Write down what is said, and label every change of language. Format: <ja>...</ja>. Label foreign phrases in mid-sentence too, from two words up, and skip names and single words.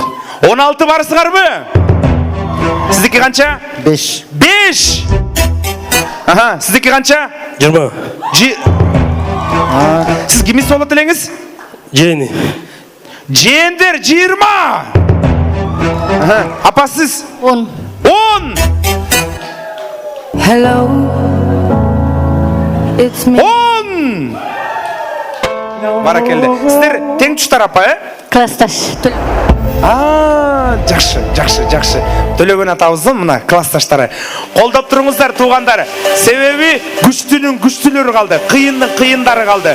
<ky>16 барсыңарбы? Сиздики канча? 5. 5. Аха, сиздики канча? 20. Сиз кимди болот элеңиз? Жени. Жендер 20. Аха, апа сиз? 10. 10.</ky> <en>Hello. It's me.</en> <ky>10. Баракелде. Сиздер тең туштар апа, Классташ. Жакшы. Төлөгөн атабыздын мына классташтары. Колдоп туруңуздар туугандар. Себеби күчтүнүн күчтүлөрү калды, кыйындын кыйындары калды.</ky>